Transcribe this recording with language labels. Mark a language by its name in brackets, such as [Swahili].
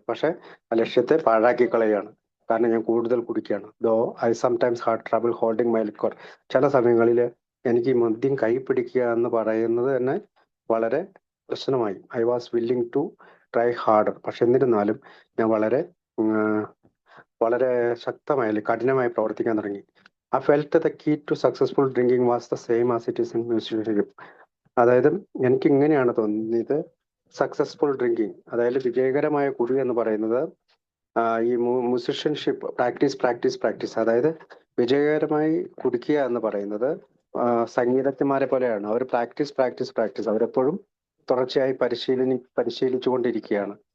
[Malayalam] പക്ഷെ ആ ലക്ഷ്യത്തെ പാഴാക്കി കളയാണ്, കാരണം ഞാൻ കൂടുതൽ കുടിക്കുകയാണ്. [English] though I sometimes had trouble holding my liquor, [Malayalam] ചില സമയങ്ങളിൽ എനിക്ക് ഈ മദ്യം കൈ പിടിക്കുക എന്ന് പറയുന്നത് തന്നെ വളരെ പ്രശ്നമായി. [English] I was willing to try harder. [Malayalam] പക്ഷെ എന്നിരുന്നാലും ഞാൻ വളരെ ശക്തമായി കഠിനമായി പ്രവർത്തിക്കാൻ തുടങ്ങി. [English] I felt the key to successful drinking was the same as it is in musicianship. [Malayalam] അതായത് എനിക്ക് ഇങ്ങനെയാണ് തോന്നിയത്, സക്സസ്ഫുൾ ഡ്രിങ്കിങ്, അതായത് വിജയകരമായ കുടി എന്ന് പറയുന്നത് ഈ മ്യൂസിഷ്യൻഷിപ്പ് പ്രാക്ടീസ്, അതായത് വിജയകരമായി കുടിക്കുക എന്ന് പറയുന്നത് സംഗീതജ്ഞന്മാരെ പോലെയാണ്. അവർ പ്രാക്ടീസ് അവരെപ്പോഴും തുടർച്ചയായി പരിശീലിച്ചുകൊണ്ടിരിക്കുകയാണ്.